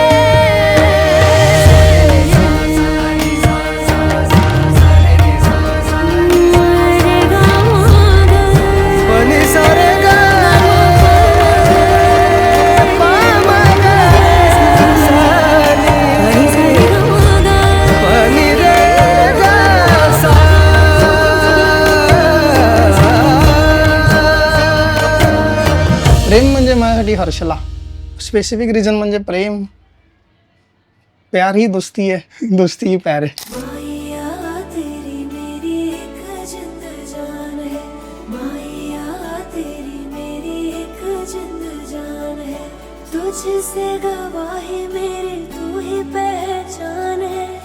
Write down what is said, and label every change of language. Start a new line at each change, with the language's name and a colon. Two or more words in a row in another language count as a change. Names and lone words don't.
Marathi: पनि सारे गा पनि रे गा सा. प्रेम म्हणजे माझ्यासाठी हर्षला.
English: specific reason
Marathi: म्हणजे प्रेम. प्यार ही दोस्ती आहे, दोस्ती ही प्यार आहे.
Hindi: माया तेरी मेरी एक जिंद जान है. माया तेरी मेरी एक जिंद जान है. तुझसे गवाही मेरी तू ही पहचान है.